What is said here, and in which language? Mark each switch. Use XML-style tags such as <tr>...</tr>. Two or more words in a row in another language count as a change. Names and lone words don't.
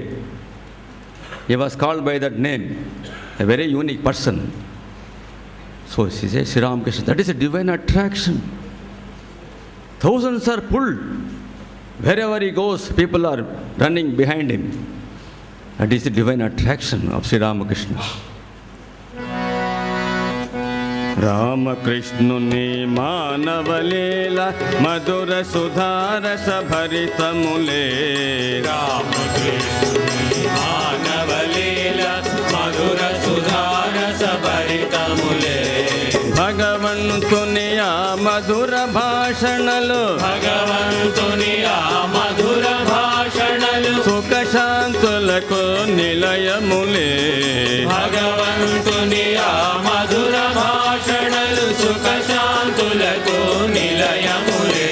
<en>He was called by that name, a very unique person. So she says, Sri Ramakrishna, that is a divine attraction. Thousands are pulled. Wherever he goes, people are running behind him. That is the divine attraction of Sri Ramakrishna.</en> <te>రామకృష్ణ మానవలీల మధుర సుధారస భరితములే. రామకృష్ణ మానవలీల మధుర సుధారస భరితములే. భగవంతుని ఆ మధుర భాషణలు భగవంతుని ఆ మధుర భాషణలు సుఖ శాంతులకు నిలయములే. భగవంతుని ఆ మధుర భాషణలు సుఖ శాంతులకు నిలయములే.</te>